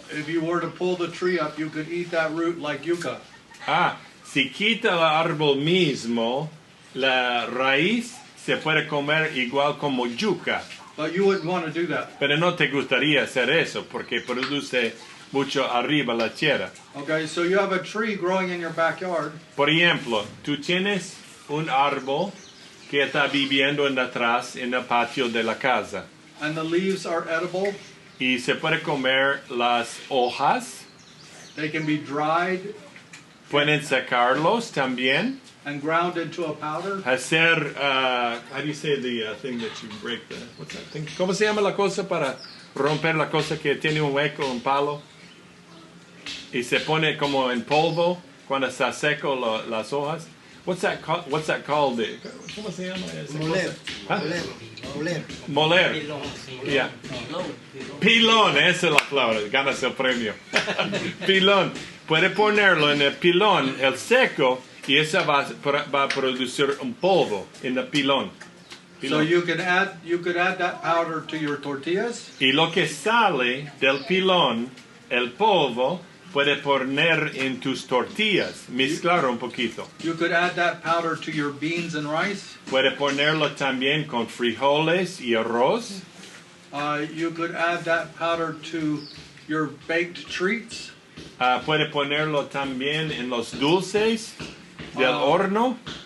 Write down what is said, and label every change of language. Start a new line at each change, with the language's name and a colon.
English: if you were to pull the tree up, you could eat that root like yucca.
Spanish: Si quita el árbol mismo, la raíz se puede comer igual como yuca.
English: But you wouldn't want to do that.
Spanish: Pero no te gustaría hacer eso porque produce mucho arriba la tierra.
English: Okay, so you have a tree growing in your backyard,
Spanish: Por ejemplo, tú tienes un árbol que está viviendo atrás en el patio de la casa
English: and the leaves are edible.
Spanish: y se puede comer las hojas.
English: They can be dried
Spanish: Pueden sacarlos también.
English: and ground into a powder. Hacer, how do you say the thing that you break the, what's that thing?
Spanish: ¿Cómo se llama la cosa para romper la cosa que tiene un hueco, un palo? Y se pone como en polvo cuando está seco las hojas.
English: What's that called?
Spanish: ¿Cómo se llama esa Moler. cosa? ¿Ah? Moler. Moler. Pilón, sí.
English: Yeah.
Spanish: Pilón, esa es la palabra, ganas el premio. Pilón. Puede ponerlo en el pilón, el seco, y esa va a producir un polvo en el pilón.
English: So you could add that powder to your tortillas.
Spanish: Y lo que sale del pilón, el polvo, puede poner en tus tortillas, mezclar un poquito.
English: You could add that powder to your beans and rice.
Spanish: Puede ponerlo también con frijoles y arroz.
English: You could add that powder to your baked treats.
Spanish: Puede ponerlo también en los dulces del horno.